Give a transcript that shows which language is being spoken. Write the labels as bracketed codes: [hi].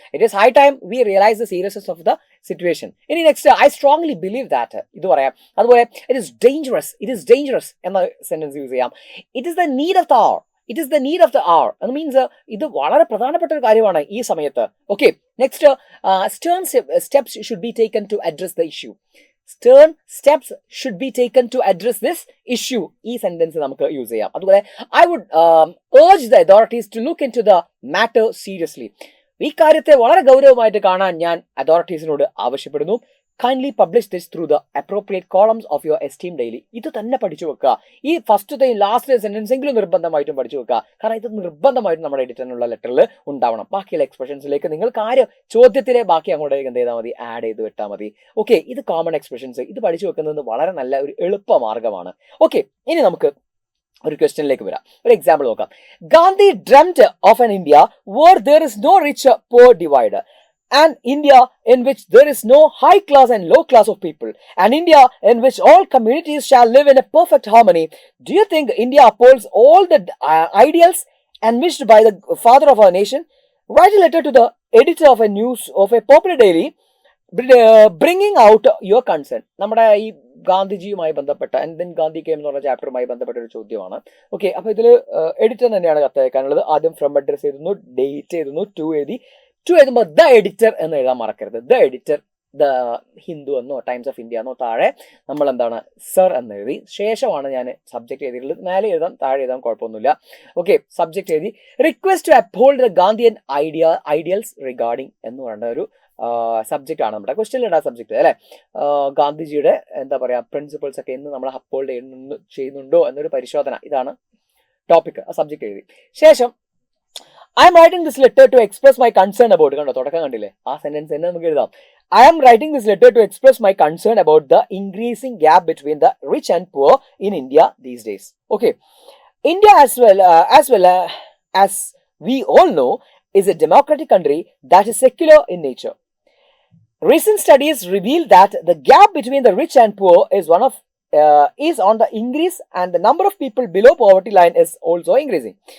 [en] It is high time we realise the seriousness of the situation. ഇനി next, I strongly believe that, [ml] ഇത് പറയാം. അതുപോലെ [en] it is dangerous [ml] എന്ന sentence use ചെയ്യാം. [en] it is the need of the hour [ml] എന്ന് means ഇത് വളരെ പ്രധാനപ്പെട്ട ഒരു കാര്യമാണ് ഈ സമയത്ത്. [en] Okay, next, stern steps should be taken to address the issue. Stern steps should be taken to address this issue. [ml] ഈ സെന്റൻസ് നമുക്ക് യൂസ് ചെയ്യാം. അതുപോലെ [en] I would urge the authorities to look into the matter seriously. [ml] ഈ കാര്യത്തെ വളരെ ഗൗരവമായിട്ട് കാണാൻ ഞാൻ അതോറിറ്റീസിനോട് ആവശ്യപ്പെടുന്നു. [en] Kindly publish this through the appropriate columns of your esteemed daily. [ml] ഇത് തന്നെ പഠിച്ചു വെക്കുക. ഈ ഫസ്റ്റത്തെയും ലാസ്റ്റ് സെന്റൻസ് എങ്കിലും നിർബന്ധമായിട്ടും പഠിച്ചു വെക്കുക. കാരണം ഇത് നിർബന്ധമായിട്ടും നമ്മുടെ എഡിറ്ററിനുള്ള ലെറ്ററിൽ ഉണ്ടാവണം. ബാക്കിയുള്ള എക്സ്പ്രഷൻസിലേക്ക് നിങ്ങൾ കാര്യം ചോദ്യത്തിലെ ബാക്കി അങ്ങോട്ടേക്ക് എന്ത് ചെയ്താൽ മതി, ആഡ് ചെയ്ത് വിട്ടാൽ മതി. ഓക്കെ, ഇത് കോമൺ എക്സ്പ്രഷൻസ്. ഇത് പഠിച്ചു വെക്കുന്നത് വളരെ നല്ല ഒരു എളുപ്പ മാർഗമാണ്. ഓക്കെ, ഇനി നമുക്ക് ഒരു ക്വസ്റ്റ്യനിലേക്ക് വരാം. ഒരു എക്സാമ്പിൾ നോക്കാം. [en] Gandhi dreamed of an India where there is no rich poor divide, an India in which there is no high class and low class of people, an India in which all communities shall live in a perfect harmony. Do you think India upholds all the ideals envisaged by the father of our nation? Write a letter to the editor of a popular daily, bringing out your concern. [ml] നമ്മുടെ ഈ ഗാന്ധിജിയുമായി ബന്ധപ്പെട്ട [en] and then Gandhi came [ml] എന്ന് പറഞ്ഞ ചാപ്റ്ററുമായി ബന്ധപ്പെട്ട ഒരു ചോദ്യമാണ്. Okay, അപ്പോൾ ഇതിൽ എഡിറ്റർ തന്നെയാണ് കത്തയക്കാനുള്ളത്. ആദ്യം ഫ്രം അഡ്രസ് എഴുതുന്നു, ഡേറ്റ് എഴുതുന്നു, ടു എഴുതുമ്പോൾ ദ എഡിറ്റർ എന്ന് എഴുതാൻ മറക്കരുത്. ദ എഡിറ്റർ, ദ ഹിന്ദു എന്നോ ടൈംസ് ഓഫ് ഇന്ത്യ എന്നോ താഴെ നമ്മൾ എന്താണ് സർ എന്ന് എഴുതി. ശേഷമാണ് ഞാൻ സബ്ജക്ട് എഴുതിയിട്ടുള്ളത്. മേലെ എഴുതാം, താഴെ എഴുതാം, കുഴപ്പമൊന്നുമില്ല. ഓക്കെ, സബ്ജക്ട് എഴുതി. [en] request to uphold the Gandhian ideals regarding [ml] എന്ന് പറയുന്ന ഒരു സബ്ജക്റ്റ് ആണ് നമ്മുടെ ക്വസ്റ്റ്യനിൽ ഇടാൻ സബ്ജക്റ്റ് അല്ലെ. ഗാന്ധിജിയുടെ എന്താ പറയാ പ്രിൻസിപ്പിൾസ് ഒക്കെ എന്ന് നമ്മൾ അപ്ഹോൾഡ് ചെയ്യുന്നുണ്ടോ എന്നൊരു പരിശോധന, ഇതാണ് ടോപ്പിക്. ആ സബ്ജക്ട് എഴുതി ശേഷം [en] I am writing this letter to express my concern about, [ml] കണ്ടോ തുടക്കം കണ്ടില്ലേ, ആ സെന്റൻസ് തന്നെ നമുക്ക് എഴുതാം. [en] I am writing this letter to express my concern about the increasing gap between the rich and poor in India these days. Okay, India as well as we all know is a democratic country that is secular in nature. Recent studies reveal that the gap between the rich and poor is on the increase, and the number of people below poverty line is also increasing.